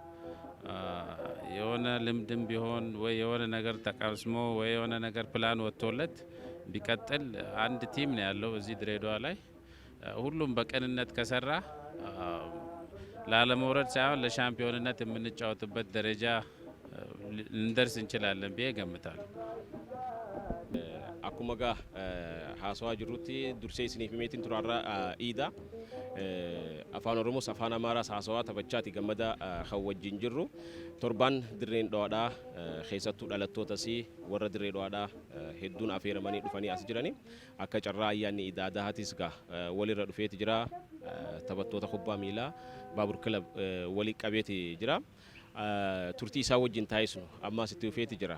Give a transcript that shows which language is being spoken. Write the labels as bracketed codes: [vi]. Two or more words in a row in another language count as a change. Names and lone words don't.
[am] የሆነ ልምድም ቢሆን ወይ የሆነ ነገር ተቀስሞ ወይ የሆነ ነገር ፕላን ወጥቶለት ቢቀጥል አንድ ቲም ነው ያለው እዚህ ድሬዳዋ ላይ ሁሉም በቅንነት ከሰራ ላለመውረድ ሳይሆን ለሻምፒዮንነት የምንጫወትበት ደረጃ ልንደርስ እንችላለን ብዬ ገምታለሁ። [om] akkuma gaa haasawaa jirrutti dursee isiniif himeetiin turaarraa iida afaan oromoos afaan amaaraas haasawaa taphachaati gammada kan wajjin jirru torbaan dirreen dho'aadhaa keessattuu dhalattootas warra dirree dho'aadhaa hedduun affeeramanii dhufanii as jirani akka carraa ayyaanni iida adaatis gaa walirra dhufeeti jira taphattoota kubbaa miilaa baabur kilab walii qabeeti jira turtii isaa wajjin taa'isnu ammaas itti dhufeeti jira.